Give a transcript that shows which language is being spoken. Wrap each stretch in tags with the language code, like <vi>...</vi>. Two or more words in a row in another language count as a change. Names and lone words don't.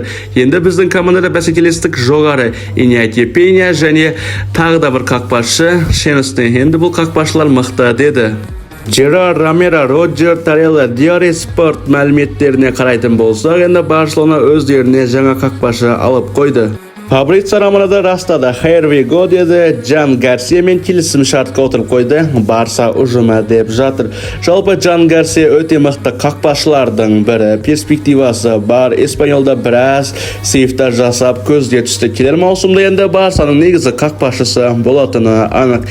<kk>Енді біздің командада бәсекелестік жоғары. Иньяки Пеня және тағы да бір қақпашы Шенсте. Енді бұл қақпашылар мықты деді. Жерар Ромеро, Роджер Тарелла, Диари Спорт мәліметтеріне қарайтын болсақ, енді Барселона өздеріне жаңа қақпашы алып қойды. Фабрицио Романо растады.</kk> <en>Here we go деді.</en> <kk>Джан Гарсия мен келісім шартқа отырып қойды. Барса ұжымы деп жатыр. Жалпы Джан Гарсия өте мықты қақпашылардың бірі. Перспективасы бар. Испаньолда біраз сейфтар жасап көзге түсті. Келер маусымда енді Барсаның негізі қақпашысы болатыны анық.</kk>